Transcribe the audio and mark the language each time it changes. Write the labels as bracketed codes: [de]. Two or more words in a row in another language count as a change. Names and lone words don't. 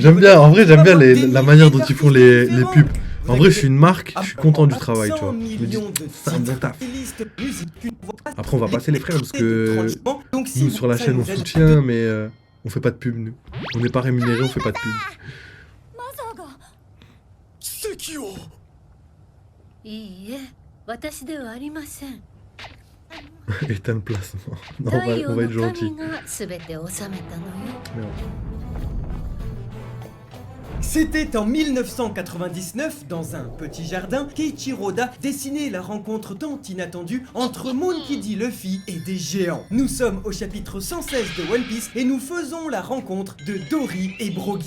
[fr] J'aime bien, en vrai j'aime bien la manière dont ils font les différents. pubs. Vous En vrai je suis une marque, avez je suis content du à travail, tu 100 vois. Je me dis, millions de c'est un bon titres, taf. des listes de musique, une voix Après on va passer les frères parce que franchement, donc, si nous vous- sur la ça chaîne on vous aide- soutient mais on fait pas de pub nous. On n'est pas rémunéré, on fait pas de pub. [ja] いいえ、私ではありません。 [fr] Éteins le placement. Non, [ja] 太陽 [fr] on va [ja] の [fr] être gentil. [ja] 神が全て治めたのよ。 [fr] Merde. C'était en 1999, dans un petit jardin, qu'Eiichiro Oda dessinait la rencontre tant inattendue entre Monkey D. Luffy et des géants. Nous sommes au chapitre 116 de One Piece et nous faisons la rencontre de Dory et Brogy.